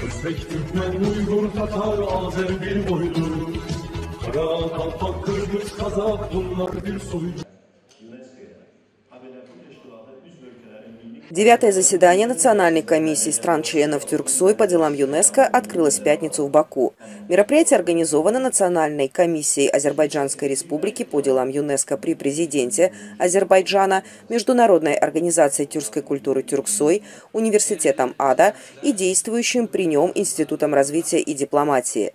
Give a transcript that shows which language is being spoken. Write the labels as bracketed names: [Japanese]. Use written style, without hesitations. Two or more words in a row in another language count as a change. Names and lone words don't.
[Turkish] Özbek, Türkmen, Uygur, Tatar, Azer bir boydur. Kara, Kalpak, Kırgız, Kazak bunlar bir soydur. [Russian] Девятое заседание Национальной комиссии стран-членов Тюрксой по делам ЮНЕСКО открылось в пятницу в Баку. Мероприятие организовано Национальной комиссией Азербайджанской республики по делам ЮНЕСКо при президенте Азербайджана, Международной организацией тюркской культуры Тюрксой, Университетом АДА и действующим при нем Институтом развития и дипломатии.